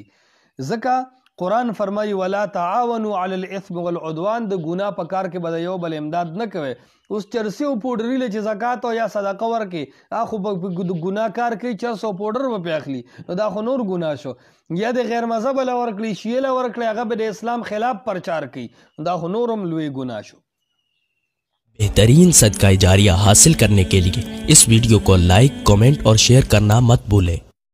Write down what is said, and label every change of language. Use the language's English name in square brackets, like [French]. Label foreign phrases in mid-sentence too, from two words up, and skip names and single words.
[Pashto] ځکه قرآن فرمایي [Arabic] ولا تعاونوا علی الاثم والعدوان، [Pashto] د ګناه په کار کې به د یو بل امداد نه کوئ. اوس چرسي او پوډري له چې زکات او یا صدقه ورکړي هغه خو په ګناه کار کوي، چرس او پوډر به پې اخلي نو دا خو نور ګناه شو. یا د غیر مذهبه له ورکړي شیعه له ورکړي هغه به د اسلام خلاف پرچار کوي دا خو نور هم لوی ګناه شو. [Urdu] بہترین صدقہ جاریہ حاصل کرنے کے لیے اس ویڈیو کو لائک، کمنٹ اور شیئر کرنا مت بھولیں.